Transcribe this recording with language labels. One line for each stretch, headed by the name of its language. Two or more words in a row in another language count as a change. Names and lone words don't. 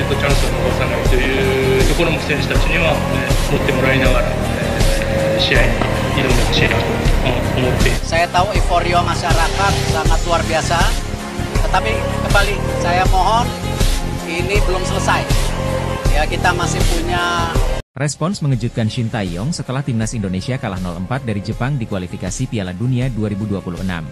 Japanese: ンスを逃さないというところも選手たちには、持ってもらいながら、試合に挑んでほしいなと思っています。
Indonesian: Saya tahu euforia masyarakat sangat luar biasa, tetapi kembali saya mohon ini belum selesai. Ya, kita masih punya. Respons mengejutkan Shin Tae-yong setelah timnas Indonesia kalah 0-4 dari Jepang di kualifikasi Piala Dunia 2026.